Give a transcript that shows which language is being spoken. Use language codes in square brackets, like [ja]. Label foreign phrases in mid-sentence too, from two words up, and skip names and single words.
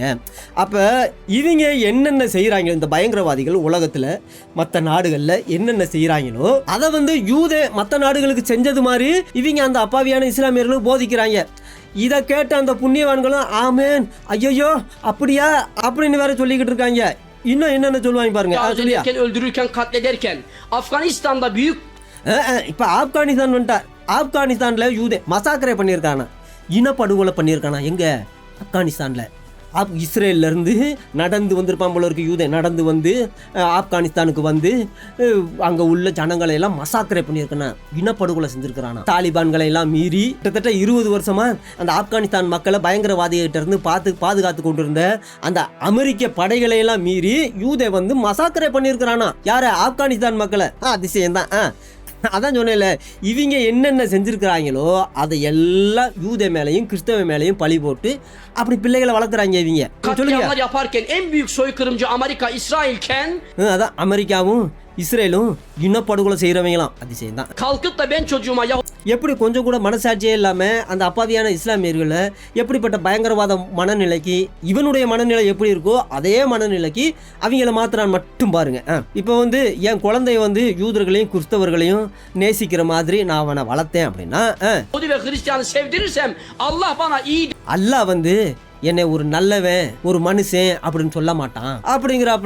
[ta] அப்போ இவங்க என்னென்ன செய்கிறாங்க இந்த பயங்கரவாதிகள் உலகத்தில் மற்ற நாடுகளில் என்னென்ன செய்கிறாங்களோ அதை யூதே மற்ற நாடுகளுக்கு செஞ்சது மாதிரி இவங்க அந்த அப்பாவியான இஸ்லாமியர்களும் போதிக்கிறாங்க. இதை கேட்ட அந்த புண்ணியவான்களும் ஆமேன் ஐயோ அப்படியா அப்படின்னு வேற சொல்லிக்கிட்டு இருக்காங்க. இன்னும் என்னென்ன சொல்லுவாங்க பாருங்க. [tr] öldürürken katlederken Afganistan'da büyük [ta] இப்ப ஆப்கானிஸ்தான் வந்துட்டா. ஆப்கானிஸ்தான்ல யூதே மசாக்கரை பண்ணியிருக்கானா, இனப்படுகொலை பண்ணியிருக்கானா. எங்க? ஆப்கானிஸ்தான்ல. இஸ்ரேலிருந்து நடந்து வந்திருப்பான் போல இருக்கு யூதன். நடந்து வந்து ஆப்கானிஸ்தானுக்கு வந்து அங்கே உள்ள ஜனங்களை எல்லாம் மசாக்கரை பண்ணியிருக்கானா, இனப்படுகொலை செஞ்சுருக்கிறானா. தாலிபான்களை எல்லாம் மீறி கிட்டத்தட்ட 20 வருஷமா அந்த ஆப்கானிஸ்தான் மக்களை பயங்கரவாதிகிட்ட இருந்து பாதுகாத்து கொண்டிருந்த அந்த அமெரிக்க படைகளை எல்லாம் மீறி யூதை மசாக்கரை பண்ணியிருக்கிறானா. யாரு? ஆப்கானிஸ்தான் மக்களை. அதிசயம்தான். அதான் சொன்னேன்ல, இவங்க என்னென்ன செஞ்சுருக்கிறாங்களோ அதை எல்லாம் யூத மேலையும் கிறிஸ்தவ மேலையும் பழி போட்டு அப்படி பிள்ளைகளை வளர்க்குறாங்க இவங்க. [tr] katliamlar yaparken en büyük soykırımcı Amerika, İsrailken [ta] அதான் அமெரிக்காவும் இஸ்ரேலும் இனப்படுகொலை செய்கிறவங்களாம். அதிசயம்தான். [tr] kalkıp da ben çocuğuma [ta] எப்படி கொஞ்சம் கூட மனசாட்சியே இல்லாமல் அந்த அப்பாவியான இஸ்லாமியர்களை எப்படிப்பட்ட பயங்கரவாத மனநிலைக்கு இவனுடைய மனநிலை எப்படி இருக்கோ அதே மனநிலைக்கு அவங்கள மாத்திரான் மட்டும் பாருங்க. இப்போ என் குழந்தைய யூதர்களையும் கிறிஸ்தவர்களையும் நேசிக்கிற மாதிரி நான் அவனை வளர்த்தேன் அப்படின்னா அல்லாஹ் என்னை ஒரு நல்லவன் ஒரு மனுஷன் அப்படின்னு சொல்ல மாட்டான் அப்படிங்கிறாப்புல.